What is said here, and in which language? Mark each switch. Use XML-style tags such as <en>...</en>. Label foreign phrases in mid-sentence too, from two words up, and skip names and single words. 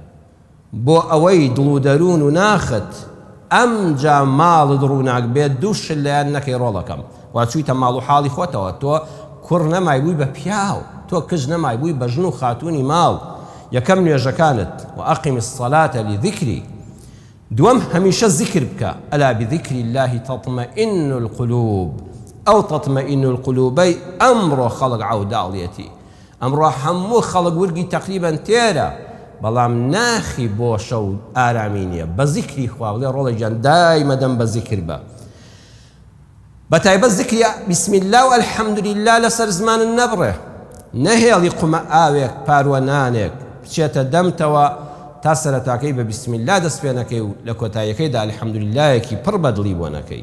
<ckb>بۆ ئەوەی دڵ و دەروون و ناخت ئەمجا ماڵت ڕووناک بێت، دووشت لایەن نەکەی ڕۆڵەکەم. واچوویتە ماڵ و حاڵی خۆتەوە، تۆ کوڕ نەمای بووی بە پیاو، تۆ کژ نەمای بووی بە ژن و خاتوونی ماڵ. یەکەم نوێژەکانت</ckb> <ar>وأقم الصلاة لذكري.</ar> <ckb>دووەم هەمیشە ذکر بکە،</ckb> <ar>ئەلا بذكر الله تطمئن القلوب</ar> <ckb>ئەو</ckb> <ar>تطمئن القلوبەی</ar> <ckb>ئەمڕۆ خەڵک عەوداڵیەتی. ئەمڕۆ هەموو خەڵک ورگی تەقریبەن تێرە، بەڵام ناخی بۆشە و ئارامی نییە. بە ذیکری خوا بڵێ ڕۆڵی جان دایمەدەم بە ذیکر بە. بەتایبەت ذیکری</ckb> <ar>بسم الله</ar> <ckb>و الحەمدولله لەسەر زمانت نەبڕێ، نەهێڵی قومە ئاوێک پاروە نانێک بچێتە دەمتەوە تا سەرەتاکەی بە</ckb> <ar>بسم الله</ar> <ckb>دەست پێ نەکەی و لە کۆتاییەکەیدا الحەمدوللهیەکی پڕ بەدڵی بۆ نەکەی.</ckb>